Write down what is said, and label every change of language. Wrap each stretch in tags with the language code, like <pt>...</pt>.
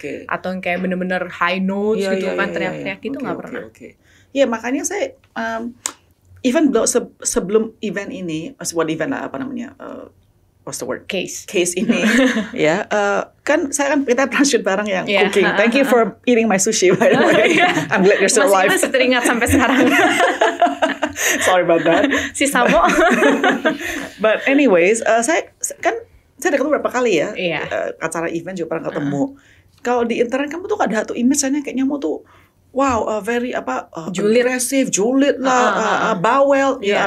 <id>Atau yang kayak bener-bener high notes gitu kan, teriak-teriak gitu nggak pernah. Iya makanya saya even sebelum event ini, sebuah event lah apa namanya,</id> <en>what's the word?</en> <id>Case ini ya kan kita pernah shoot bareng yang cooking.</id> <en>Thank you for eating my sushi by the way. I'm glad you're still alive.</en> <id>Masih teringat sampai sekarang.</id> <en>Sorry about that.</en> <id>Si Samo.</id> <en>But anyways,</en> <id>saya udah ketemu berapa kali ya. Acara event juga pernah ketemu. Kalau di internet kamu tuh ada satu image kayaknya mau tuh wow, very agresif, julid lah, bawel.</id>